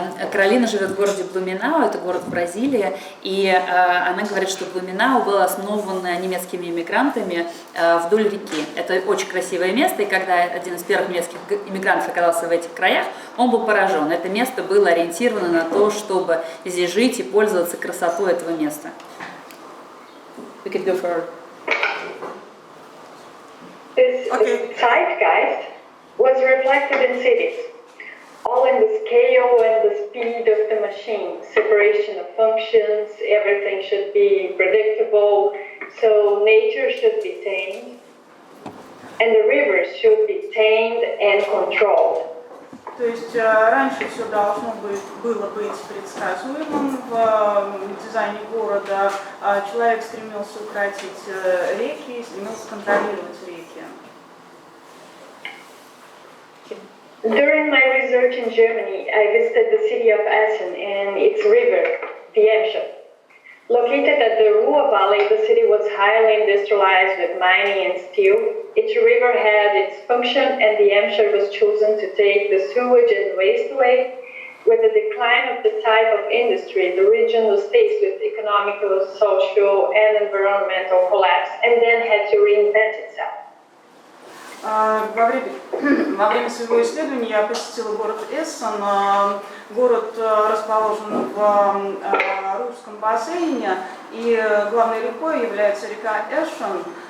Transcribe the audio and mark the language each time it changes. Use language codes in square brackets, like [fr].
[ru] Каролина живет в городе Блуменау, это город в Бразилии, и она говорит, что Блуменау был основан немецкими иммигрантами вдоль реки. Это очень красивое место, и когда один из первых немецких иммигрантов оказался в этих краях, он был поражен. Это место было ориентировано на то, чтобы здесь жить и пользоваться красотой этого места. [en] We could go for... This zeitgeist was reflected in cities, all in the scale and the speed of the machine, separation of functions, everything should be predictable, so nature should be tamed, and the rivers should be tamed and controlled. [ru] То есть раньше все должно было быть предсказуемым в дизайне города. Человек стремился укротить реки и стремился контролировать реки. [en] During my research in Germany, I visited the city of Essen and its river, the Emscher. Located at the Ruhr Valley, the city was highly industrialized with mining and steel. Each river had its function, and the Emscher was chosen to take the sewage and waste away. With the decline of the type of industry, the region was faced with economical, social, and environmental collapse, and then had to reinvent itself. [ru] Во время своего исследования я посетила город Эссен. Город расположен в Рурском бассейне, и главной рекой является река Эшен.